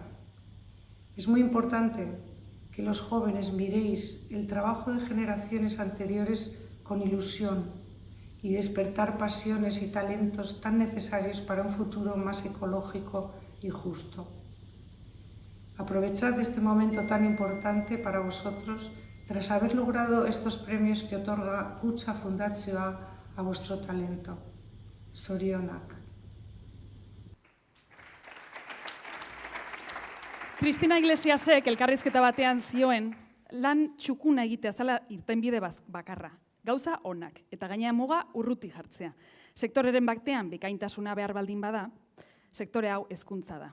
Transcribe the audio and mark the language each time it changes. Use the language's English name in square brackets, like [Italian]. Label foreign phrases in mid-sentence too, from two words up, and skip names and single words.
[Spanish] Es muy importante que los jóvenes miréis el trabajo de generaciones anteriores con ilusión y despertar pasiones y talentos tan necesarios para un futuro más ecológico y justo. Aprovechad este momento tan importante para vosotros tras haber logrado estos premios que otorga Kutxa Fundazioa a vuestro talento. [Basque] Zorionak. Cristina Iglesiasek elkarrizketa batean zioen, lan txukuna egitea zela irtenbide bakarra. Gauza onak, eta gainea muga urruti jartzea. Sektoreren baktean bikaintasuna behar baldin bada, sektore hau hezkuntza da.